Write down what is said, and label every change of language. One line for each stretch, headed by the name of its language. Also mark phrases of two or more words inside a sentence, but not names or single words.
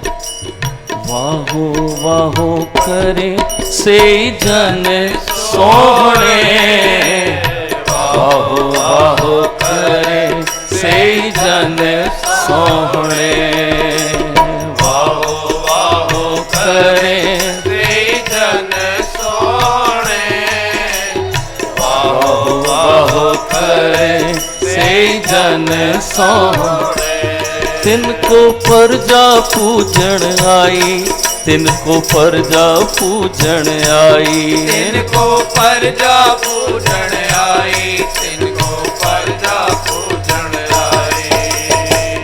Punjabi: ਵਾਹੋ ਵਾਹੋ ਕਰੇ ਸੇ ਜਨ ਸੋਹਣੇ, ਵਾਹੋ ਵਾਹੋ ਕਰੇ ਸੇ ਜਨ ਸੋਹਣੇ, ਵਾਹੋ ਵਾਹੋ ਕਰੇ ਸੇ ਜਨ ਸੋਹਣੇ, ਵਾਹੋ ਵਾਹੋ ਕਰੇ ਸੇ ਜਨ ਸੋਹਣੇ।
Hindi: तिनको प्रजा पूजन आई, तिनको प्रजा पूजन आई, तिनको प्रजा पूजन आई, तिनको प्रजा पूजन आई।